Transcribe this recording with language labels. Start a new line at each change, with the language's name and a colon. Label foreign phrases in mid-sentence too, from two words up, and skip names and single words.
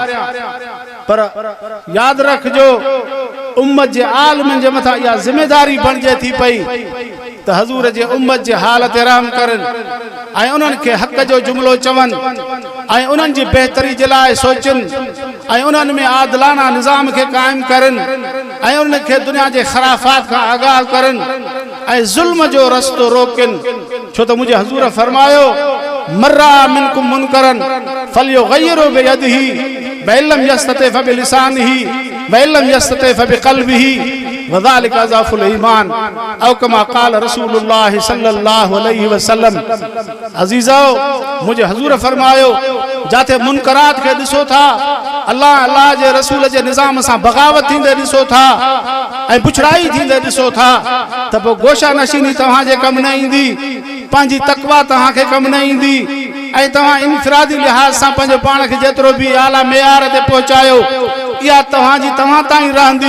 Sindhi: पर यादि रखिजो, उम्मत जे आलिमनि जे मथां इहा ज़िमेदारी बणिजे थी पई त हज़ूर जे उम्मत जे हाल ते रहम करनि ऐं उन्हनि खे हक़ जो जुमिलो चवनि ऐं उन्हनि जी बहितरी जे लाइ सोचनि ऐं उन्हनि में आदिलाना निज़ाम खे क़ाइमु करनि ऐं उन्हनि खे दुनिया जे ख़राफ़ात खां आगाह करनि ऐं ज़ुल्म जो रस्तो रोकनि। छो त मुंहिंजे हज़ूर फरमायो,
Arabic: مرا منكم منكرا فليغيره بيده وإن لم يستطع فبلسانه وإن لم يستطع فبقلبه وذلك أضعف الإيمان أو كما قال رسول الله صلى الله عليه وسلم.
Sindhi: अज़ीज़ो, मुंहिंजे हज़ूर फरमायो, जाते मुनकरात खे ॾिसो था, अल्लाह जे रसूल जे निज़ाम सां बग़ावत थींदे ॾिसो था ऐं पुछड़ाई थींदे ॾिसो था त पोइ गोशा नशीनी तव्हांजे कमु न ईंदी, पंहिंजी तक़वा तव्हांखे कमु न ईंदी ऐं तव्हां इनफिरादी लिहाज़ सां पंहिंजे पाण खे जेतिरो बि आला मेयार ते पहुचायो, इहा तव्हांजी तव्हां ताईं रहंदी।